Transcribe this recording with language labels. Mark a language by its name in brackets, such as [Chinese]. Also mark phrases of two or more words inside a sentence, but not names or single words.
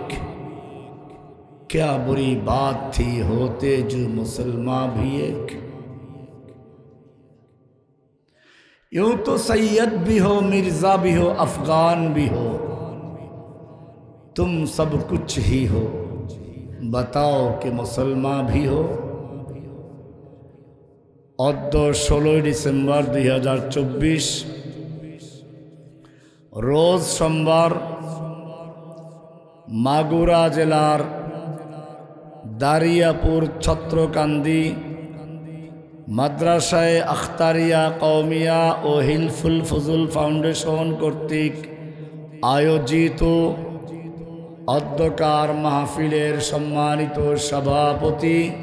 [Urdu] کیا بری بات تھی ہوتے جو مسلمان بھی ایک۔ یوں تو سید بھی ہو، مرزا بھی ہو، افغان بھی ہو، تم سب کچھ ہی ہو، بتاؤ کہ مسلمان بھی ہو۔ [Bangla] অদ্য 16 ডিসেম্বর 2024 রোজ সোমবার মাগুরা জেলার দারিয়াপুর ছত্রকান্দি মাদ্রাসায়ে আখতারিয়া কওমিয়া ও হিলফুল ফুজুল ফাউন্ডেশন কর্তৃক আয়োজিত অধ্যকার মাহফিলের সম্মানিত সভাপতি